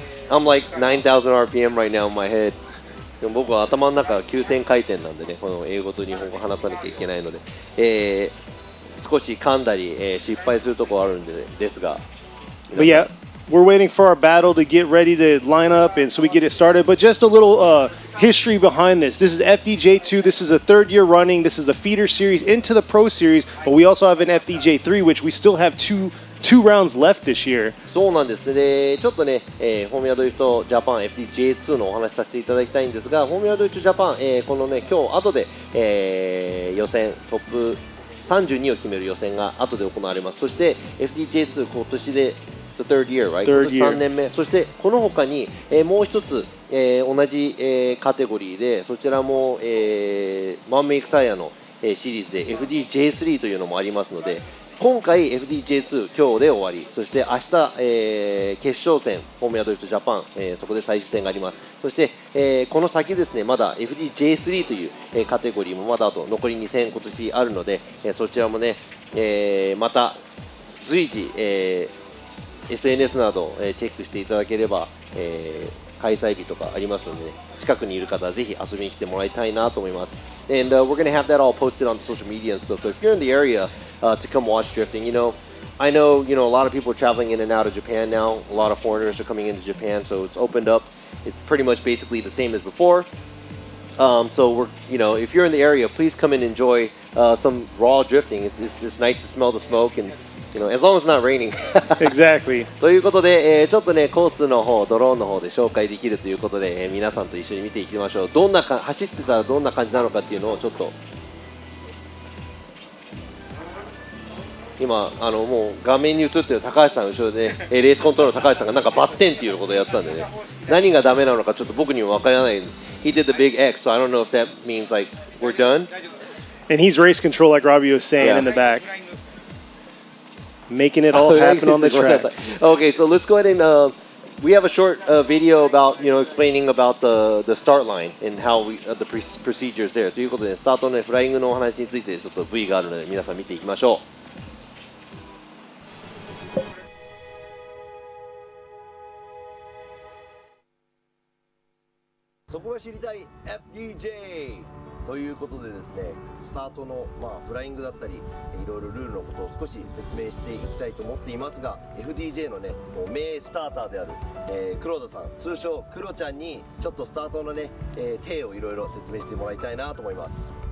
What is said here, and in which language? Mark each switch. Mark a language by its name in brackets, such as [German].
[English] I'm like 9,000 RPM right now in my head. [Japanese] でも僕は頭の中が9000回転なんでね、この英語と日本語を話さなきゃいけないので、少し噛んだり、失敗するところあるんで、ですが。 [English] But yeah, we're waiting for our battle to get ready to line up, and so we get it started. But just a little history behind this. This is FDJ2. This is a third year running. This is the feeder series into the Pro Series, but we also have an FDJ3, which we still have two 2 rounds left this year. [Japanese] そうなんです。で、ちょっとね、フォーミュラドリフトジャパン FDJ2 のお話しさせていただきたいんですが、フォーミュラドリフトジャパン、このね、今日後で、予選トップ32を決める予選が後で行われます。そして FDJ2 今年で [English] the third year, right? [Japanese] 今年3年目。そしてこの他に、もう一つ、同じ、カテゴリーでそちらも、ワンメイクタイヤの、シリーズで FDJ3 というのもありますので、今回 FDJ2 今日で終わり、そして明日、決勝戦フォーミュラドリフトジャパン、そこで最終戦があります。そして、この先ですね、まだ FDJ3 という、カテゴリーもまだあと残り2戦今年あるので、そちらもね、また随時、SNS など、チェックしていただければ、開催日とかありますので、ね、近くにいる方はぜひ遊びに来てもらいたいなと思います。 [English] And we're going to have that all posted on social media and stuff. So if you're in the area to come watch drifting, I know, a lot of people are traveling in and out of Japan now. A lot of foreigners are coming into Japan, so it's opened up. It's pretty much basically the same as before. So we're, if you're in the area, please come and enjoy some raw drifting. It's nice to smell the smoke and.as long as it's not raining. Exactly. [Japanese] ということで、ちょっとねコースの方、ドローンの方で紹介できるということで、皆さんと一緒に見ていきましょう。走ってたらどんな感じなのかっていうのをちょっと今もう画面に映ってる高橋さん後ろで、レースコントロールの高橋さんがなんかバッテンっていうことをやってたんでね、何がダメなのかちょっと僕にも分からない。 [English] He did the big X, so I don't know if that means like we're done. And he's race control, like Robbie was saying, in the back.Making it all happen on the track. Okay, so let's go ahead and we have a short video about explaining about the start line and how the procedures there. [Japanese] ということで、スタートの、ね、フライングのお話についてちょっと V があるので皆さん見ていきましょう。そこが知りたい FDJ ということでですね、スタートの、フライングだったりいろいろルールのことを少し説明していきたいと思っていますが、 FDJ のねもう名スターターである、黒田さん、通称クロちゃんにちょっとスタートのね、手をいろいろ説明してもらいたいなと思います。